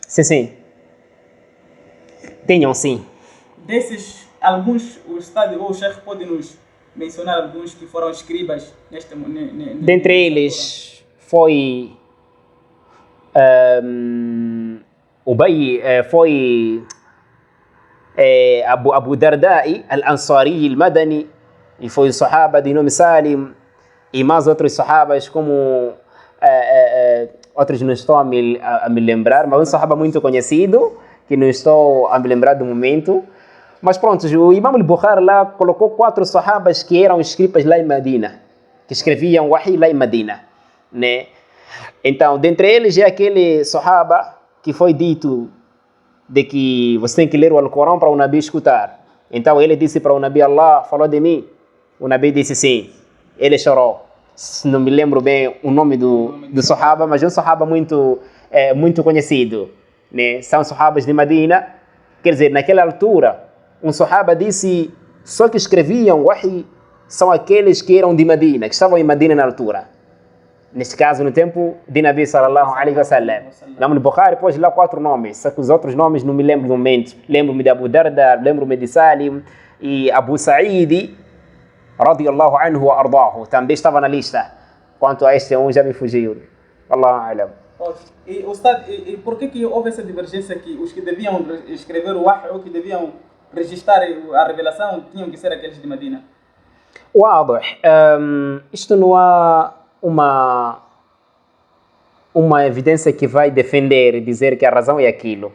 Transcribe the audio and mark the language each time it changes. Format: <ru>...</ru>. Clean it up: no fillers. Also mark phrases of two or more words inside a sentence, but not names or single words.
<pt>Sim, sim. Tinham, sim. Desses, alguns, o Estado ou o Sheikh pode nos mencionar alguns que foram escribas neste Dentre eles foi Ubay, foi Abu Dardai al-Ansari al-Madani, e foi o sahaba de nome Salim, e mais outros sahabas como outros não estou a me lembrar, mas um sahaba muito conhecido que não estou a me lembrar do momento. Mas pronto, o Imam al-Bukhari lá colocou 4 sahabas que eram escribas lá em Medina, que escreviam wahi lá em Medina, né? Então, dentre eles é aquele sahaba que foi dito de que você tem que ler o Alcorão para o Nabi escutar. Então ele disse para o Nabi: Allah falou de mim. O Nabi disse sim. Ele chorou. Não me lembro bem o nome do sahaba, mas é um sahaba muito conhecido, né? São sahabas de Medina. Quer dizer, naquela altura, um sahaba disse: só que escreviam wahi são aqueles que eram de Medina, que estavam em Medina na altura. Neste caso, no tempo de Nabi</pt> <ar>صلى الله عليه وسلم.</ar> <pt>Imam al-Bukhari pôs lá 4 nomes, só que os outros nomes não me lembro do momento. Lembro-me de Abu Darda, lembro-me de Salim e Abu Sa'id,</pt> <ar>رضي الله عنه وأرضاه,</ar> <pt>também estava na lista. Quanto a este já me fugiu.</pt> <ar>الله أعلم.</ar> <pt>E, Ustad, por que houve essa divergência que os que deviam escrever o wahy ou que deviam registrar a revelação tinham que ser aqueles de Medina? Wadah. Isto não há uma evidência que vai defender e dizer que a razão é aquilo.</pt>